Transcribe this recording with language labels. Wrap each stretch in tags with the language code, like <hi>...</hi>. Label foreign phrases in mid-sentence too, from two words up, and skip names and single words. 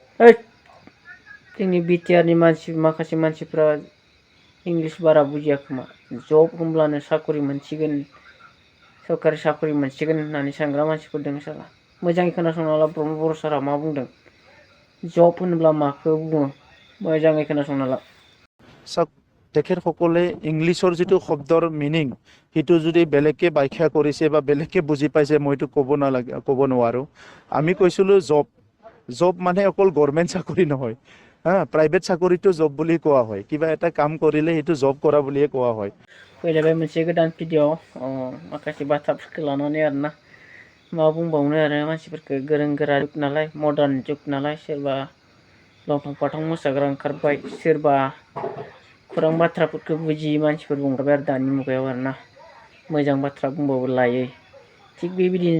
<brx>ओइद जोंनि बिटिआरनि माखासे मानसिफ्रा इंलिश बारा बुजिया खोमा जब होनब्लानो साकरि मोनसिगोन सरकारि साकरि मोनसिगोन होननानै सानग्रा मानसिफोर दं साला मोजाङै खोनासंना ला बर' सारा मा बुंदों जब होनोब्ला माखौ बुङो मोजाङै खोनासंना ला</brx> <as>চাওক তেখেতসকলে ইংলিছৰ যিটো শব্দৰ মিনিং সেইটো যদি বেলেগকে ব্যাখ্যা কৰিছে বা বেলেগকে বুজি পাইছে মইতো ক'ব নোৱাৰো আমি কৈছিলোঁ জব জব মানে অকল গভৰ্ণমেণ্ট চাকৰি নহয় প্ৰাইভেট চাকৰিটো জব বুলি কোৱা হয় কিবা এটা কাম কৰিলে সেইটো জব কৰা বুলিয়ে কোৱা হয়</as> <brx>फैलायबाय मोनसे गोदान भिडिअ माखासे बाथ्राफोरखौ लानानै आरोना मा बुंबावनो आरो मानसिफोरखौ गोरों गोरा जुग नालाय मडार्न जुग नालाय सोरबा लंथं फाथं मोसाग्रा ओंखारबाय सोरबा खौरां बाथ्राफोरखौ बुजियै मानसिफोर बुंखाबाय आरो दानि मुगायाव आरोना मोजां बाथ्रा बुंबाबो लायै थिग बेबायदिनो</brx>